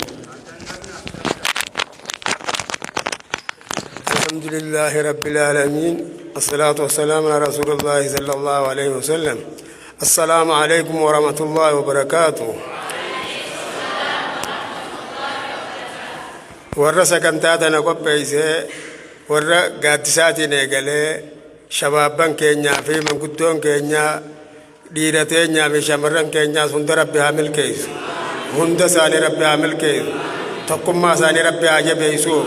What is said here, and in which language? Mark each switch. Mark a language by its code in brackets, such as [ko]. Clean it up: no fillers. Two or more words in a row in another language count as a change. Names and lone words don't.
[ar] الحمد لله رب العالمين الصلاة والسلام على رسول الله صلى الله عليه وسلم. السلام عليكم ورحمة الله وبركاته. [om] warra sagantaa tana qopheessee warra gaaddisaatiin eegalee shabaabban keenyaa fi manguddoon keenyaa dhiira teenyaa fi shamarran keenyaas hunda rabbi haa milkeessu. Hunda isaanii rabbi haa milkeessu. Tokkummaa isaanii rabbi haa jabeessuuf.